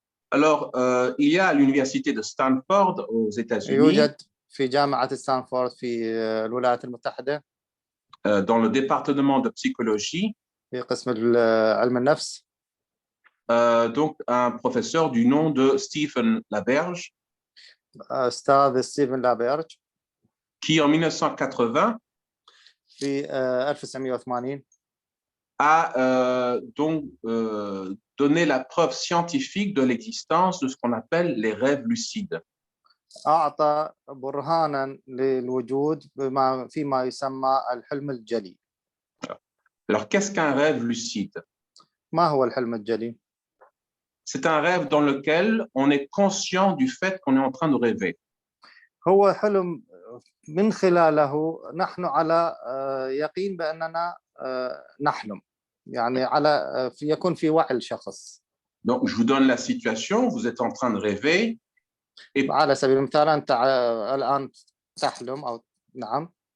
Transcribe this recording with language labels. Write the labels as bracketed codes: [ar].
[fr] Alors, il y a à l'université de Stanford aux États-Unis. [ar] يوجد في جامعة ستانفورد في الولايات المتحدة. [fr] Dans le département de psychologie. [ar] في قسم علم النفس. [fr] Donc, un professeur du nom de Stephen LaBerge. [ar] أستاذ ستيفن لابيرج. [fr] Qui en 1980 [ar] في 1980 [fr] a donc donné la preuve scientifique de l'existence de ce qu'on appelle les rêves lucides. [ar] أعطى برهانا للوجود فيما يسمى الحلم الجلي. [fr] Alors, qu'est-ce qu'un rêve lucide? [ar] ما هو الحلم الجلي؟ [fr] C'est un rêve dans lequel on est conscient du fait qu'on est en train de rêver. [ar] هو حلم من خلاله نحن على يقين بأننا نحلم، يعني على يكون في وعي الشخص. [fr] Donc, je vous donne la situation, vous êtes en train de rêver. [ar] Et على سبيل المثال أنت الآن تحلم أو نعم.